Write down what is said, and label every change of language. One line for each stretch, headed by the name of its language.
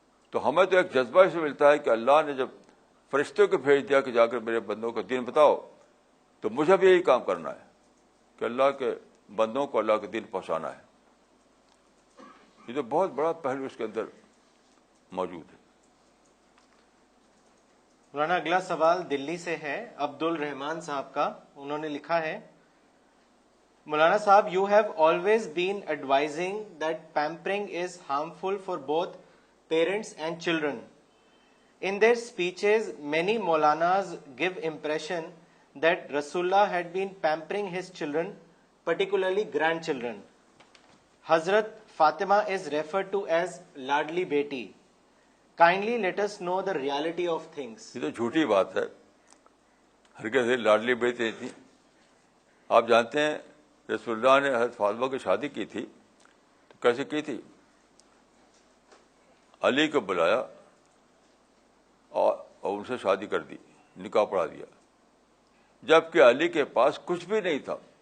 Urdu: تو ہمیں تو ایک جذبہ سے ملتا ہے کہ اللہ نے جب فرشتوں کو بھیج دیا کہ جا کر میرے بندوں کو دین بتاؤ, تو مجھے بھی یہی کام کرنا ہے کہ اللہ کے بندوں کو اللہ کے دین پہنچانا ہے. یہ تو بہت بڑا پہلو اس کے اندر موجود ہے. مولانا اگلا سوال دلی سے ہے, عبد الرحمان صاحب کا. انہوں نے لکھا ہے, مولانا صاحب,
English: you have always been advising that pampering is harmful for both parents and children. In their speeches, many Maulanas give impression that Rasulullah had been pampering his children, particularly grandchildren. Hazrat Fatima is referred to as Ladli Beti. Kindly let us know the reality of things.
Urdu: یہ تو جھوٹی بات ہے, ہرگز لاڈلی بیٹی نہیں تھی. آپ جانتے ہیں رسول اللہ نے حضرت فاطمہ کی شادی کی تھی تو کیسے کی تھی؟ علی کو بلایا اور ان سے شادی کر دی, نکاح پڑھا دیا, جبکہ علی کے پاس کچھ بھی نہیں تھا.